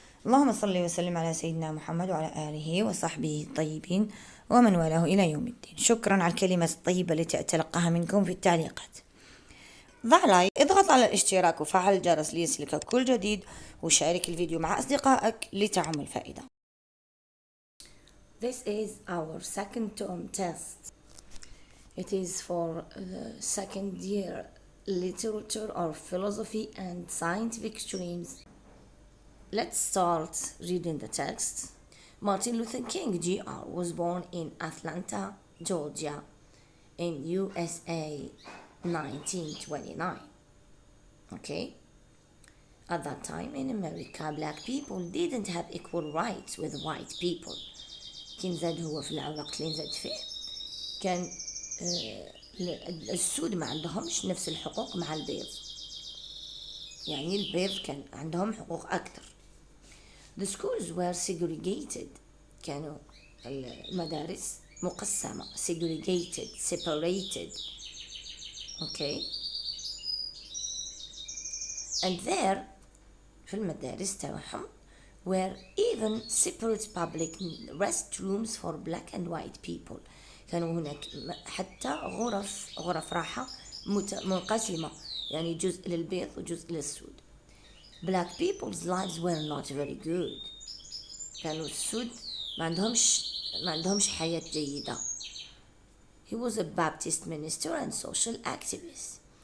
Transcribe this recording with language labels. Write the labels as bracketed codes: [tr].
[ar] اللهم صل وسلم على سيدنا محمد وعلى آله وصحبه الطيبين ومن والاه إلى يوم الدين. شكرا على الكلمة الطيبة التي أتلقاها منكم في التعليقات. ضع لايك، اضغط على الاشتراك وفعل الجرس ليصلك كل جديد، وشارك الفيديو مع أصدقائك لتعم الفائدة. [en] This is our second term test. It is for the second year literature or philosophy and scientific streams. Let's start reading the text. Martin Luther King Jr. was born in Atlanta, Georgia, in USA, 1929. Okay? At that time in America, black people didn't have equal rights with white people. [ar] كان زاد هو في الوقت اللي نزاد فيه كان السود ما عندهمش نفس الحقوق مع البيض، يعني البيض كان عندهم حقوق أكثر. [en] The schools were segregated. [ar] كانوا المدارس مقسمة. [en] segregated, separated. Okay. And there [ar] في المدارس تاعهم [en] were even separate public restrooms for black and white people. [ar] كانوا هناك حتى غرف راحة منقسمة، يعني جزء للبيض وجزء للسود. [en] Black people's lives were not very good. [ar] كانوا السود ما عندهمش حياة جيدة. [en] He was a Baptist minister and social activist.